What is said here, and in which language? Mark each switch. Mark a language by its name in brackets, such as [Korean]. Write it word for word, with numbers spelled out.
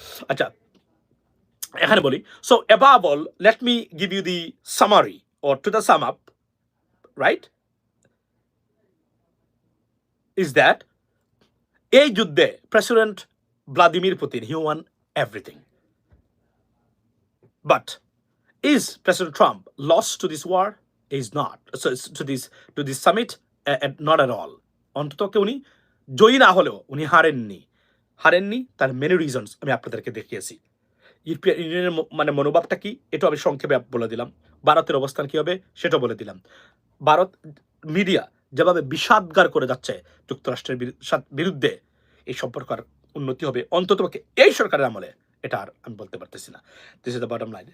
[Bangla] আচ্ছা, এখানে বলি, [English] so above all let me give you the summary or to the sum up, right, is that [Bangla] এই যুদ্ধে [English] President Vladimir Putin he won everything, but is President Trump lost to this war? Is not. So it's to this to this summit, uh, uh, not at all. [Bangla] অন্ততকে উনি জয়ী না হলেও উনি হারেননি, হারেননি তার [English] many reasons [Bangla] আমি আপনাদেরকে দেখিয়েছি। ইউরোপিয়ান ইউনিয়নের ম- মানে মনোভাবটা কি, এটা আমি সংক্ষেপে আপ- বলে দিলাম। ভারতের অবস্থান কি হবে সেটা বলে দিলাম। ভারত মিডিয়া যেভাবে বিষাদগার করে যাচ্ছে যুক্তরাষ্ট্রের বিরু- সাথ- বিরুদ্ধে, এই সম্পর্ক আর উন্নতি হবে অন্ততপক্ষে এই সরকারের আমলে, এটা আর আমি বলতে পারতেছি না। [English] This is the bottom line.